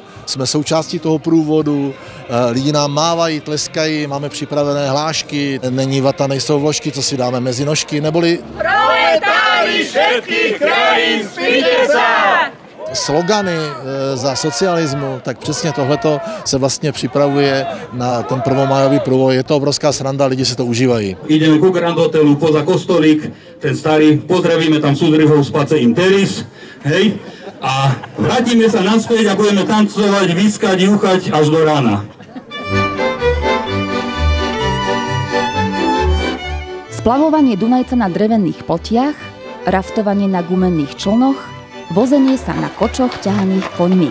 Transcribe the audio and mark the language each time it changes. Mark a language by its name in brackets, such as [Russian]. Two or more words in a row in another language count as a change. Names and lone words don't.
[Czech] Jsme součástí toho průvodu, lidi nám mávají, tleskají, máme připravené hlášky, není vata, nejsou vložky, co si dáme mezi nožky, neboli [Slovak] Proletári všetkých krajín, spíte sa! [Czech] Slogany za socialismu, tak přesně tohleto se vlastně připravuje na ten prvomájový průvod. Je to obrovská sranda, lidi si to užívají. [Slovak] Ideme ku Grand Hotelu poza kostolík, ten starý, pozdravíme tam súdruhov z Pace Interis, hej, a vrátime sa naspäť a budeme tancovať, výskať, juchať až do rána. Splavovanie Dunajca na drevených potiach, raftovanie na gumenných člnoch, vozenie sa na kočoch ťahaných koňmi.